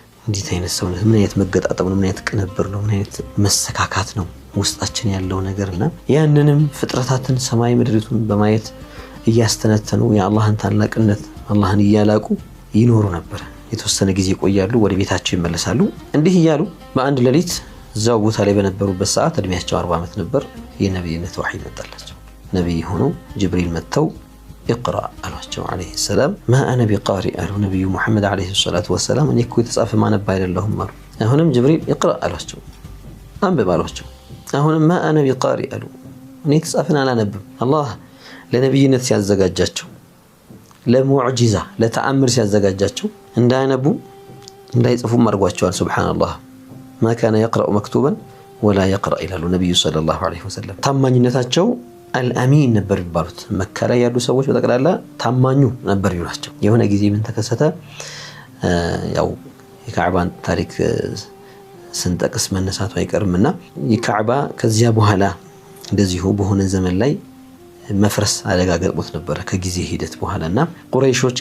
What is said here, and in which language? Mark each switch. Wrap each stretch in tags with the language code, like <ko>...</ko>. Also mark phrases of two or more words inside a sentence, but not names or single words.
<am>እንዴት አይነት ሰው ነው ምን አይነት መገጣጠም ነው ምን አይነት ቅንብር ነው ምን አይነት መሰካካት ነው ውስጣችን ያለው ነገርና ያንንም ፍጥረታትን ሰማይ ምድሪቱን በማየት እያስተነተኑ የአላህን ታላቅነት አላህን እያላቁ ይኖሩ ነበር የተወሰነ ጊዜ ቆያሉ ወደ ቤታቸው ይመለሳሉ እንዲህ ይያሉ በአንድ ሌሊት እዛው ቦታ ላይ በነበሩበት ሰዓት እድሜያቸው 40 ዓመት ነበር የነብይነት ወህይ መጣላቸው ነብይ ሆኖ ጅብሪል መተው اقرأ አሏቸው</am> <ar>عليه السلام ما انا بقارئ</ar> <am>አሉ ነብዩ መሐመድ</am> <ar>عليه الصلاه والسلام</ar> <am>እኔ እኮ የተጻፈ ማነባ አይደለሁም አሉ አሁንም ጅብሪል اقرأ አሏቸው አንብብ አሏቸው አሁንም</am> <ar>ما انا بقارئ</ar> <am>አሉ እኔ የተጻፈን አላነብም አላህ ለነብይነት ሲያዘጋጃቸው ለሙዕጂዛ ለተአምር ሲያዘጋጃቸው እንዳያነቡ እንዳይጽፉ ማርጓቸዋል ሱብሃንአላህ</am> <ar>ما كان يقرأ مكتوبا ولا يقرأ الى النبي صلى الله عليه وسلم</ar> <am>ታማኝነታቸው الامين ነበር ይባሉት መካ ላይ ያሉ ሰዎች በተቀላላ ታማኙ ነበር ይሏቸው የሆነ ጊዜ ምን ተከሰተ ያው የካዕባን ታሪክ ስንጠቅስ መነሳቱ አይቀርምና የካዕባ ከዚያ በኋላ እንደዚሁ በሆነ ዘመን ላይ መፍረስ አደጋ ገጥሞት ነበር ከጊዜ ሂደት በኋላና ቁረይሾች</am>